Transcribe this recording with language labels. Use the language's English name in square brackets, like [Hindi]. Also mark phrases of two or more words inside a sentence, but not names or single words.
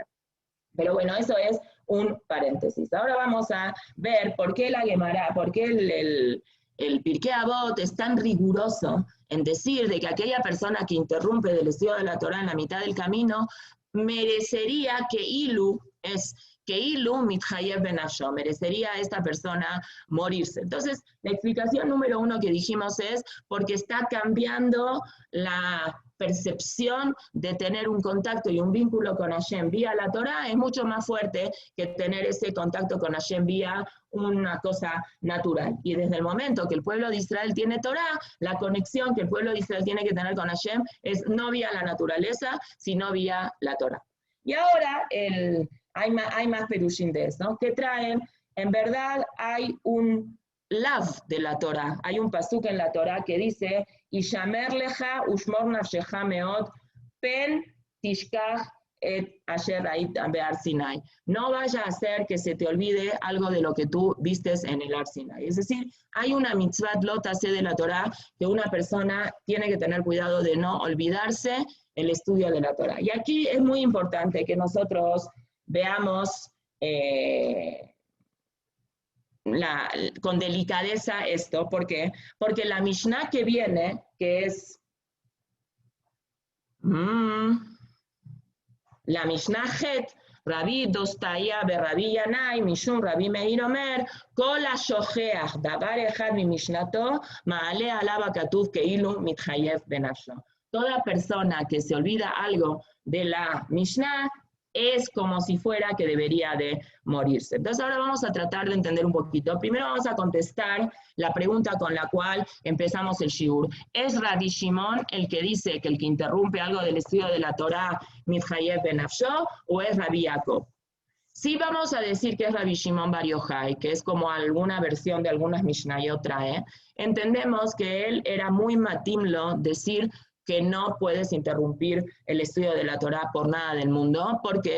[Spanish] Pero bueno, eso es un paréntesis. Ahora vamos a ver por qué la Gemara, por qué el Pirkei Avot es tan riguroso en decir de que aquella persona que interrumpe del estudio de la Torah en la mitad del camino merecería que [Hebrew] אילו מתחייב בנפשו, [Spanish] merecería a esta persona morirse. Entonces, la explicación número 1 que dijimos es porque está cambiando la percepción de tener un contacto y un vínculo con Hashem vía la Torah, es mucho más fuerte que tener ese contacto con Hashem vía una cosa natural. Y desde el momento que el pueblo de Israel tiene Torah, la conexión que el pueblo de Israel tiene que tener con Hashem es no vía la naturaleza, sino vía la Torah. Y ahora hay más perushim de eso, que traen, en verdad hay un lav de la Torah, hay un pasuk en la Torah que dice, [Hebrew] השמר לך ושמור נפשך מאד פן תשכח את אשר ראית בהר סיני. [Spanish] No vaya a hacer que se te olvide algo de lo que tú vistes en el Ar Sinai. Es decir, hay una [Hebrew] מצוה לא תעשה [Spanish] de la Torah que una persona tiene que tener cuidado de no olvidarse el estudio de la Torah. Y aquí es muy importante que nosotros veamos con delicadeza esto. ¿Por qué? Porque la Mishnah que viene, que es la [Hebrew] משנה ח, רבי דוסתאי ברבי ינאי, משום רבי מאיר אומר, כל השוכח דבר אחד ממשנתו, מעלה עליו הכתוב כאילו מתחייב בנפשו. [Spanish] Toda persona que se olvida algo de la Mishnah es como si fuera que debería de morirse. Entonces ahora vamos a tratar de entender un poquito. Primero vamos a contestar la pregunta con la cual empezamos el shiur. ¿Es Rabbi Shimon el que dice que el que interrumpe algo del estudio de la Torah [Hebrew] מתחייב בנפשו, [Spanish] o es Rabbi Jacob? Sí vamos a decir que es Rabbi Shimon Bar Yochai, que es como alguna versión de algunas Mishnayot trae. Entendemos que él era muy matimlo decir que no puedes interrumpir el estudio de la Torah por nada del mundo. ¿Por qué?